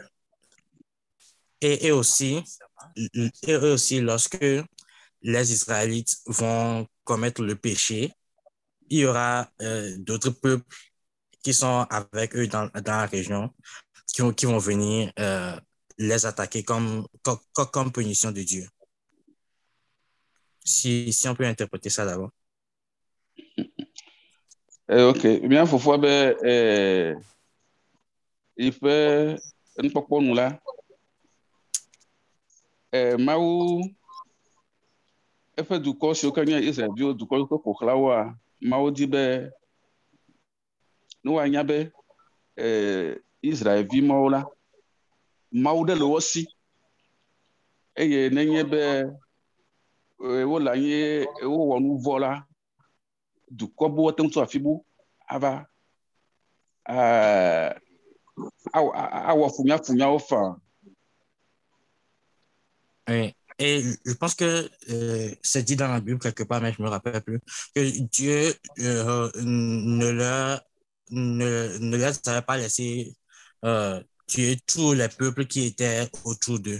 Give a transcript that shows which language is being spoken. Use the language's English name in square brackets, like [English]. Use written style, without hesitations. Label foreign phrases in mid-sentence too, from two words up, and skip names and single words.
[French] Et aussi, lorsque les Israélites vont commettre le péché, il y aura d'autres peuples qui sont avec eux dans la région qui vont venir les attaquer comme punition de Dieu. Si on peut interpréter ça d'abord. [Ewe] Ok, mia fofoa be iƒe nukpɔkpɔ nu la, Mawu eƒe dukɔ siwo ke nye Israelviwo dukɔ yiwo ke ƒoxla woa, Mawu di be ne woanya be Israelvi mawo la, Mawu ɖe le wo si, eye nenye be wole anyi wowɔ nu vɔ la, dukɔ bu wote ŋu tso afi bu ava awɔ funyafunyawo faa. [French] Oui. Et je pense que c'est dit dans la Bible quelque part, mais je me rappelle plus, que Dieu ne les avait pas laissé tuer tous les peuples qui étaient autour d'eux.